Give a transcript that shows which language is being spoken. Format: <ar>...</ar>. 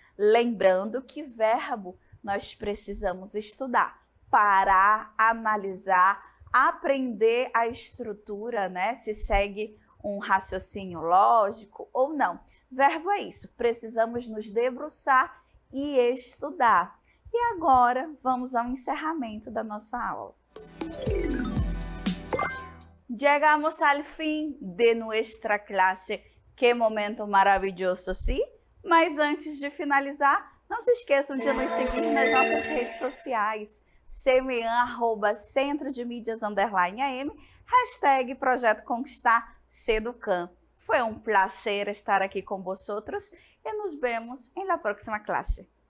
<pt>Lembrando que verbo nós precisamos estudar, parar, analisar, aprender a estrutura, né? Se segue um raciocínio lógico ou não. Verbo é isso, precisamos nos debruçar e estudar. E agora vamos ao encerramento da nossa aula.</pt> <es>Llegamos al fin de nuestra clase.</es> <pt>Que momento maravilhoso, sim? Mas antes de finalizar, não se esqueçam de nos seguir nas nossas redes sociais. Semean, @Centro de Mídias _AM, hashtag Projeto Conquistar Seducan. Foi um prazer estar aqui com vosotros e</pt> <es>nos vemos em la próxima clase.</es>